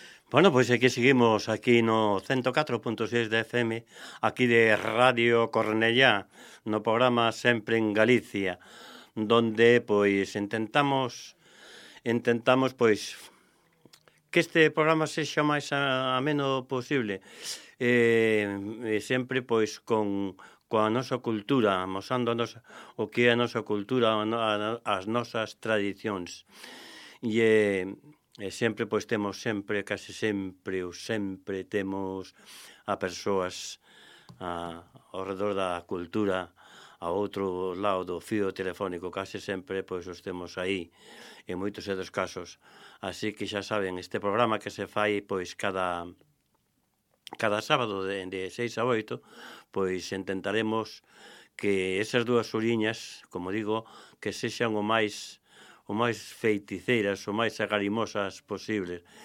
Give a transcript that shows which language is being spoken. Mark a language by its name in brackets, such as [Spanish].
[Spanish] Bueno, pues aquí seguimos, aquí no 104.6 de FM, aquí de Radio Cornellá, no programa siempre en Galicia, donde pues intentamos pues que este programa sea más ameno posible, siempre pues con [Galician] a nosa cultura, mostrándonos o que é a nosa cultura, as nosas tradicións. E sempre, pois, temos sempre, case sempre, ou sempre temos a persoas ao redor da cultura, ao outro lado do fío telefónico, case sempre, pois, os temos aí, en moitos dos casos. Así que xa saben, este programa que se fai, pois, cada sábado de 6 a 8, pois intentaremos que esas dúas oriñas, como digo, que sexan o máis feiticeiras, o máis agarimosas posibles.